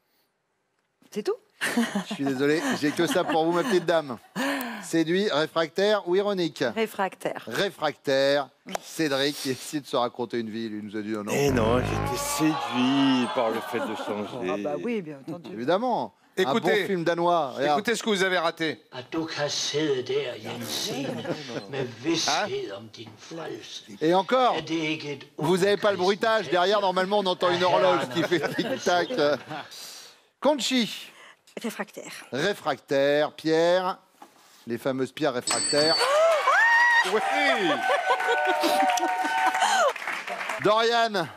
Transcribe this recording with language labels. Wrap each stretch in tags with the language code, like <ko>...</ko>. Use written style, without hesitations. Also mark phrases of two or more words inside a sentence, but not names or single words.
<fr>Je suis désolé, j'ai que ça pour vous, ma petite dame. Séduit, réfractaire ou ironique? Réfractaire. Réfractaire. Cédric qui essaie de se raconter une vie, il nous a dit non. Eh non, j'étais séduit par le fait de changer. Ah bah oui, bien entendu. Évidemment. Écoutez, un bon film danois. Regarde. Écoutez ce que vous avez raté.</fr> <da>At du kan sidde der, Jensine, med vished om din frelse.</da> <fr>Et encore,</fr> <da>Er det ikke et</da> <fr>vous n'avez pas le bruitage. Derrière, normalement, on entend une horloge qui fait tic-tac. Conchi. Réfractaire. Réfractaire. Pierre. Les fameuses pierres réfractaires. Oui. Dorian.</fr>